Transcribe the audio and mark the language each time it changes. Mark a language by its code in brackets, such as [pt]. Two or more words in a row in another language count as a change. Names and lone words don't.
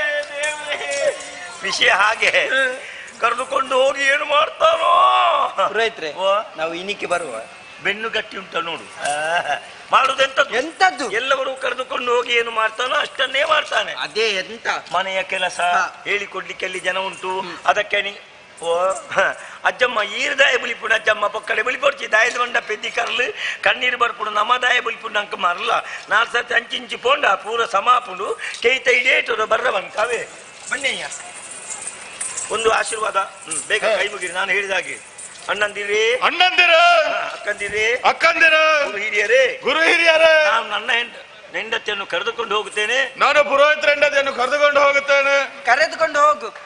[kn] ವಿಷಯ ಹಾಗೆ, ಕರೆದುಕೊಂಡು ಹೋಗಿ ಏನು ಮಾಡ್ತಾನೋ. ಪುರೋಹಿತ್ರೆ, ನಾವು ಇನ್ನಿಕ್ಕೆ ಬರುವ ಬೆನ್ನು ಗಟ್ಟಿ ಉಂಟ ನೋಡು. ಮಾಡುದೆಂತದ್ದು? ಎಲ್ಲವರು ಕರೆದುಕೊಂಡು ಹೋಗಿ ಏನು ಮಾಡ್ತಾನೋ ಅಷ್ಟನ್ನೇ ಮಾಡ್ತಾನೆ. ಅದೇ ಎಂತ ಮನೆಯ ಕೆಲಸ ಹೇಳಿಕೊಡ್ಲಿಕ್ಕೆ ಅಲ್ಲಿ ಜನ ಉಂಟು. [tcy] ಅದಕ್ಕೆ ಓ ಅಜ್ಜಮ್ಮ ಈರು ದಾಯ ಬುಲಿಪುಣ ಅಜ್ಜಮ್ಮ ಪಕ್ಕಡೆ ಬುಲಿಪೊಡ್ಚಿ ದಾಯದ ಬಂಡ ಪೆದ್ದಿ ಕರ್ಲು ಕಣ್ಣೀರು ಬರ್ಪುಡು ನಮ್ಮ ದಾಯ ಬುಲಿಪುಣ ಅಂಕ ಮರಲ್ಲ 4 ಸರ್ತಿ ಅಂಚಿಂಚಿ ಪೋಂಡ ಪೂರ ಸಮಾಪುಂಡು ಕೇಯ್ತ ಇಡೇಟು ಬರ್ರವನ್ ಕಾವೇ ಬನ್ನಿಯ್ಯ. [kn] ಒಂದು ಆಶೀರ್ವಾದ ಬೇಗ ಕೈ ಮುಗಿರಿ ನಾನು ಹೇಳಿದ ಹಾಗೆ. ಅಣ್ಣಂದಿರಿ, ಅಕ್ಕಂದಿರು, ಗುರು ಹಿರಿಯರೇ, ನಾನು ನನ್ನ ಹೆಂಡತಿಯನ್ನು ಕರೆದುಕೊಂಡು ಹೋಗುತ್ತೇನೆ. ನಾನು ಪುರೋಹಿತರ ಹೆಂಡತಿಯನ್ನು ಕರೆದುಕೊಂಡು ಹೋಗುತ್ತೇನೆ. ಕರೆದುಕೊಂಡು ಹೋಗು.